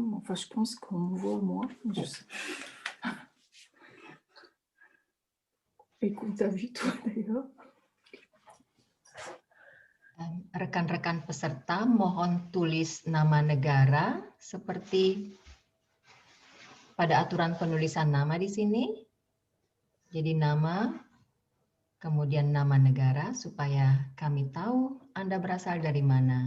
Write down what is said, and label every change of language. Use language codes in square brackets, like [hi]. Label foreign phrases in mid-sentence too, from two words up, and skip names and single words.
[fr] Enfin, je pense qu'on me voit moi. Je sais. Écoute, t'as vu toi d'ailleurs? [id] Rekan-rekan peserta mohon tulis nama negara seperti pada aturan penulisan nama di sini. Jadi nama, kemudian nama negara supaya kami tahu Anda berasal dari mana.